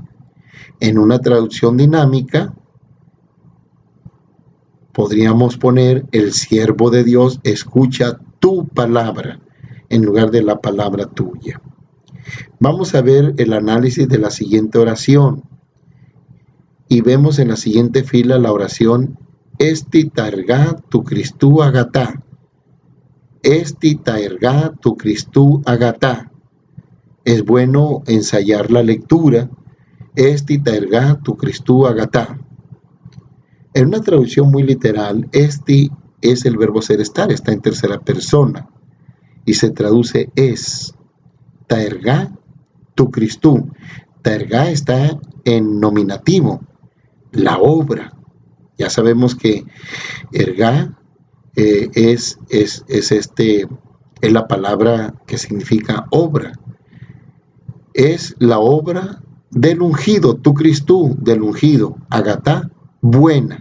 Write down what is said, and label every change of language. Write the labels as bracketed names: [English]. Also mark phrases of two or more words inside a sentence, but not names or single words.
[Spanish] En una traducción dinámica, podríamos poner: el siervo de Dios escucha tu palabra, en lugar de la palabra tuya. Vamos a ver el análisis de la siguiente oración. Y vemos en la siguiente fila la oración: [Greek] ἐστὶ τὰ ἔργα τοῦ Χριστοῦ ἀγαθά. ἐστὶ τὰ ἔργα τοῦ Χριστοῦ ἀγαθά. [Spanish] Es bueno ensayar la lectura. [Greek] ἐστὶ τὰ ἔργα τοῦ Χριστοῦ ἀγαθά. [Spanish] En una traducción muy literal, esti es el verbo ser estar, está en tercera persona y se traduce es. [Greek] τὰ ἔργα τοῦ Χριστοῦ. τὰ ἔργα [Spanish] está en nominativo, la obra. Ya sabemos que ergá es es la palabra que significa obra. Es la obra del ungido, [Greek] τοῦ Χριστοῦ, [Spanish] del ungido, agatá, buena.